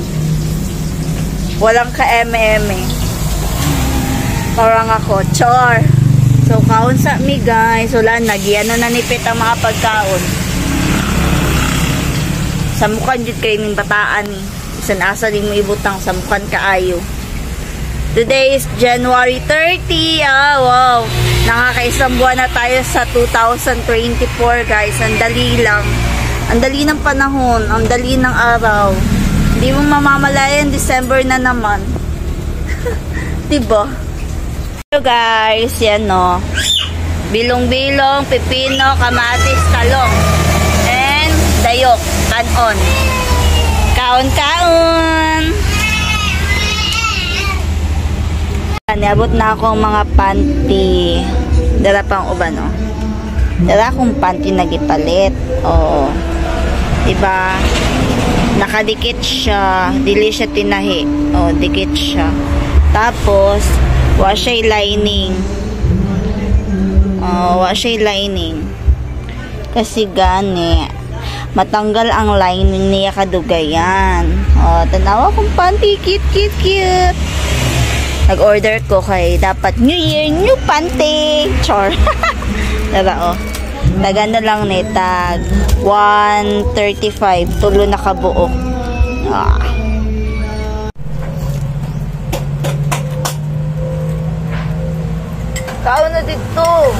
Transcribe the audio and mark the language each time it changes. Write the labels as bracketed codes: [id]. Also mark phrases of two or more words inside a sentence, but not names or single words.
[tl] Walang ka-eme-eme. Parang ako, char. [ceb] So, kaon sa mi, guys. Wala, nagyano na nipit ang mga pagkaon. [tl] Samukan dito kayo ng bataan eh. [ceb] Isan asa din mo ibutang samukan kaayo. [en] Today is January 30. Wow. [tl] Nakakaisang buwan na tayo sa 2024, guys. Ang dali lang. Ang dali ng panahon. Ang dali ng araw. Hindi mo mamamalayan, December na naman. Diba? So guys, yan no. Bilong-bilong, pipino, kamatis, talong. [ceb] And dayok, kanon. Kaon-kaon. Niabot na akong mga panty. Dala pang uban, no? Dala akong panty na gipalit. [tl] Oo. Diba? Nakadikit siya. [ceb] Dili siya tinahi. O, dikit siya. Tapos, wa siya lining. Wa siya lining. [tl] Kasi gani, matanggal ang lining niya kadugayan. [ceb] O, tanawa kong panty. Cute. Nag-order ko kay dapat [en] New Year, new panty. [ceb] Char. [tl] Diba, o. [ceb] Taga na lang ni tag 135 tulo na kabuo. Kaon na dito.